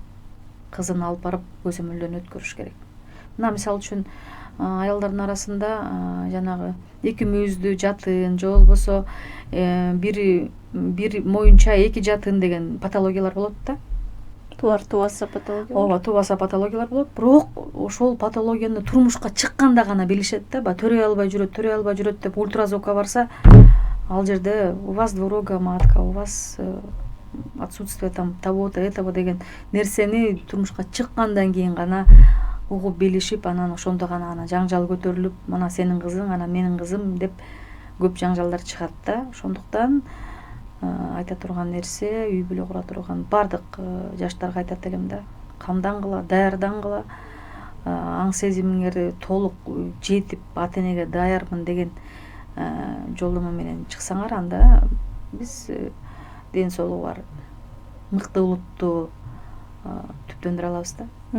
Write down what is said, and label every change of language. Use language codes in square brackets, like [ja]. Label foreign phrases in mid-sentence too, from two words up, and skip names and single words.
[ky] Кызын алып барып көзөмөлдөн өткөрүш керек. Мына мисалы үчүн аялдардын арасында жанагы эки мүйүздүү жатын же болбосо бир моюнча эки жатын деген патологиялар болот да. Тубаса патология. Ооба, тубаса патологиялар болот. Бирок ошол патологияны турмушка чыкканда гана билишет да, төрөй албай жүрөт деп ультразвукка барса, ал жерде [ru] у вас двурогая матка, у вас отсутствие там того-то, этого [ky] деген нерсени турмушка чыккандан кийин гана угуп билишип, анан ошондо гана жаңжал көтөрүлүп, мына сенин кызың, анан менин кызым деп көп жаңжалдар чыгат да. Ошондуктан айта турган нерсе, үй бүлө кура турган бардык жаштарга айтат элем да, камдангыла, даярдангыла, аң сезимиңер толук жетип, ата энеге даярмын деген жолдомо менен чыксаңар, анда биз ден соолугу бар мыкты улутту түптөндүрө алабыз да.